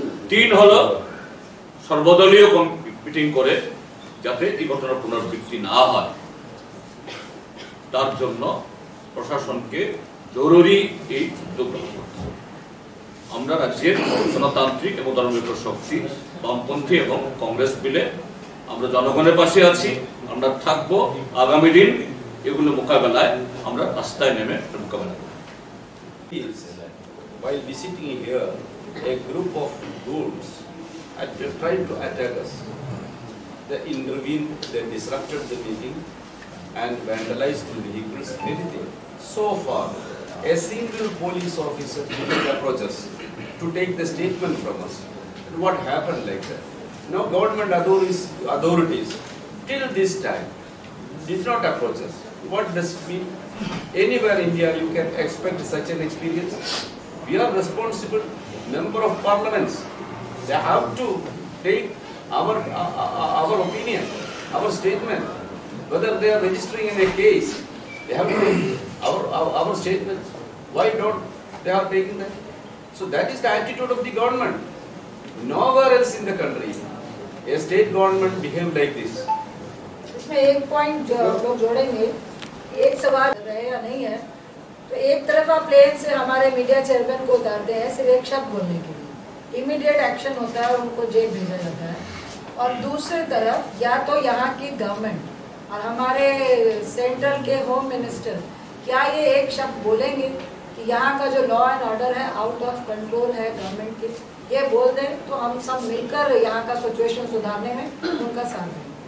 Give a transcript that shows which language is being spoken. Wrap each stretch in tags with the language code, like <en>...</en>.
<bn>3 হলো সর্বদলীয় মিটিং করে যাতে এই ঘটনার পুনরাবৃত্তি না হয়, তার জন্য প্রশাসনকে জরুরি এই উদ্যোগ গ্রহণ করতে হবে। আমরা রাজ্যের গণতান্ত্রিক এবং ধর্মনিরপেক্ষ শক্তি, বামপন্থী এবং কংগ্রেস মিলে আমরা জনগণের পাশে আছি, আমরা থাকবো। আগামী দিন এগুলো মোকাবেলায় আমরা রাস্তায় নেমে মোকাবেলা করব।</bn> <en>While visiting here, a group of ghouls had tried to attack us. They intervened, they disrupted the meeting and vandalized the vehicles, everything. So far, a single police officer didn't approach us to take the statement from us. What happened like that? Now government authorities till this time did not approach us. What does it mean? Anywhere in India you can expect such an experience. We are responsible member of parliaments. They have to take our opinion, our statement. Whether they are registering in a case, they have to take our statements. Why don't they are taking that? So that is the attitude of the government. Nowhere else in the country a state government behave like this.</en> <hi>इसमें एक point लोग जोड़ेंगे, एक सवाल रहे या नहीं है, तो एक तरफ आप प्लेन से हमारे मीडिया चेयरमैन को उतारते हैं सिर्फ एक शब्द बोलने के लिए, इमीडिएट एक्शन होता है और उनको जेल भेजा जाता है। और दूसरी तरफ या तो यहाँ की गवर्नमेंट और हमारे सेंट्रल के होम मिनिस्टर क्या ये एक शब्द बोलेंगे कि यहाँ का जो लॉ एंड ऑर्डर है आउट ऑफ कंट्रोल है गवर्नमेंट की, ये बोल दें तो हम सब मिलकर यहाँ का सिचुएशन सुधारने में उनका साथ दें।</hi>